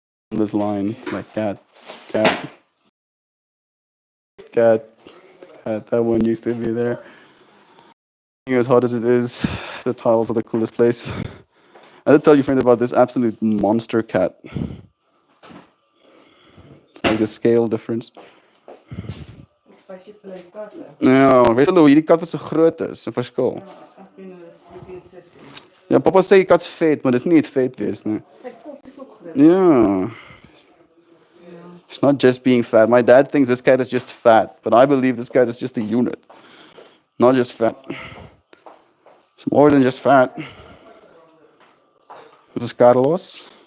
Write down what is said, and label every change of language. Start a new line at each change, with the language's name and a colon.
English: This line, like cat. That one used to be there. As hot as it is, the tiles are the coolest place. I did tell you, friends, about this absolute monster cat. It's like the scale difference.
Afrikaans: Ja, weet jy hoe hierdie kat wat so groot is, 'n verskil. Ja, papa sê die kat's vet, maar dis nie net vet wees nie. Sy kop is ook groot.
English: Yeah. It's not just being fat. My dad thinks this cat is just fat, but I believe this cat is just a unit. Not just fat. It's more than just fat. This is Carlos.